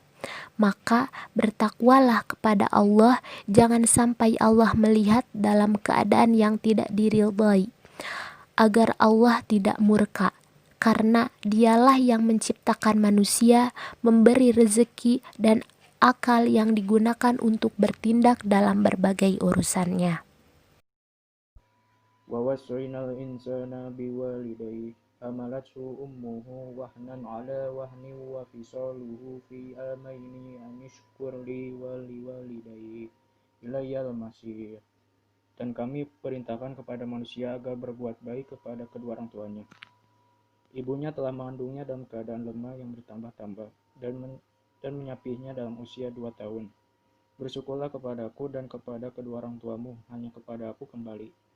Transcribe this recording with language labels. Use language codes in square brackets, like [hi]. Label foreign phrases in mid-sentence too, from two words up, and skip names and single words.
[id] Maka bertakwalah kepada Allah, jangan sampai Allah melihat dalam keadaan yang tidak diridhai, agar Allah tidak murka, karena dialah yang menciptakan manusia, memberi rezeki dan akal yang digunakan untuk bertindak dalam berbagai urusannya. [ar] ووصينا الإنسان بوالديه حملته أمه وهنا على وهن وفصاله في عامين أن اشكر لي ولوالديك إلي المصير. [id] Dan kami perintahkan kepada manusia agar berbuat baik kepada kedua orang tuanya. Ibunya telah mengandungnya dalam keadaan lemah yang bertambah-tambah dan menyapihnya dalam usia 2 tahun. Bersyukurlah kepadaku dan kepada kedua orang tuamu, hanya kepada aku kembali.